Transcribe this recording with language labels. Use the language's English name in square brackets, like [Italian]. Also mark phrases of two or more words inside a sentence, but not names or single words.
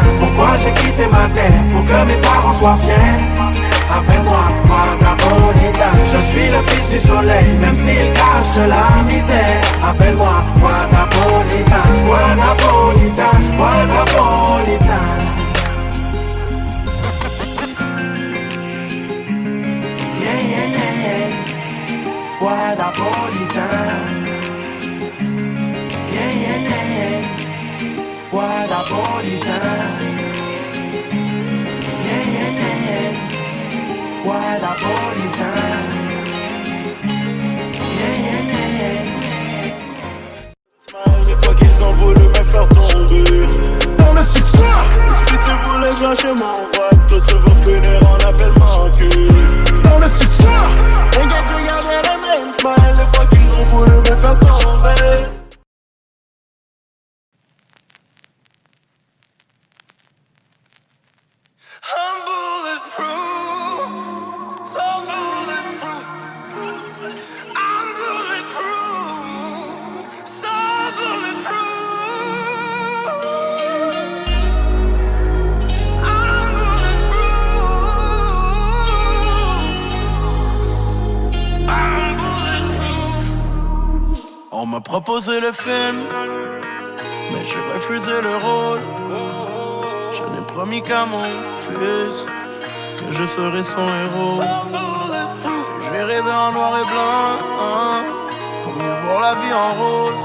[French] Pourquoi j'ai quitté ma terre? Pour que mes parents soient fiers. Appelle-moi Guadapolitain. Je suis le fils du soleil, même s'il cache la misère. Appelle-moi Guadapolitain. Guadapolitain, Guadapolitain. [English] Yeah, yeah, yeah, yeah. Guadapolitain. Yeah, yeah, yeah, yeah. Guadapolitain. Yeah, yeah, yeah, yeah. Guadapolitain. Yeah, yeah, yeah, yeah. [French] Des fois qu'ils ont voulu me faire tomber dans le succès. Si tu voulais bien chez moi, toi tu vas finir en appel manqué. Dans le succès. Les gars, tu gardais les mêmes smiles. Des fois qu'ils ont voulu me faire tomber. [English] I'm bulletproof, so bulletproof. I'm bulletproof, so bulletproof. I'm bulletproof. I'm bulletproof. [French] On m'a proposé le film, mais j'ai refusé le rôle. Je n'ai promis qu'à mon fils que je serai son héros. Je vais rêver en noir et blanc pour mieux voir la vie en rose.